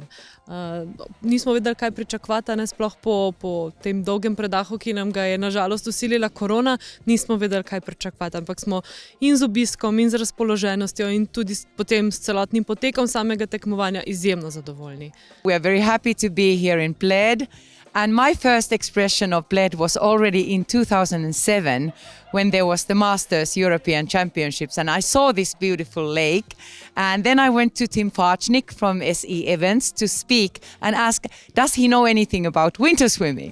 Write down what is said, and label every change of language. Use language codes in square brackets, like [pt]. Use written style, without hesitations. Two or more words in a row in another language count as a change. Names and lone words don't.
[sl] Nismo vedeli, kaj pričakovati, ne sploh po tem dolgem predahu, ki nam ga je na žalost vsilila korona, nismo vedeli, kaj pričakovati, ampak smo in z obiskom, in z razpoloženostjo, in tudi potem s celotnim potekom samega tekmovanja izjemno zadovoljni. [en] We are very happy to be here in Bled. And my first expression of Bled was already in 2007 when there was the Masters European Championships and I saw this beautiful lake and then I went to Tim Farchnik from SE Events to speak and ask, does he know anything about winter swimming?